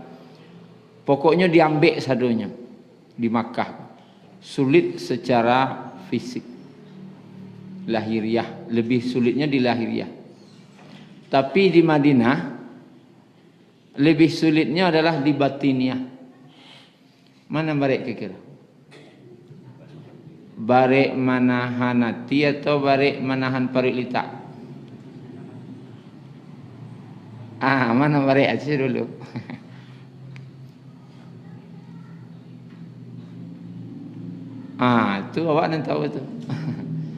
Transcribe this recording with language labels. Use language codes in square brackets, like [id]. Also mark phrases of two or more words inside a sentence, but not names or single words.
[min] Pokoknya diambil sadonya di Makkah. [id] Sulit secara fisik. Lahiriah, lebih sulitnya di lahiriah. Tapi di Madinah lebih sulitnya adalah di batiniah. [min] Mana barek kira? Barek manahan hati atau barek manahan parilita? Mana barek aja dulu. Itu awak nanti tahu itu.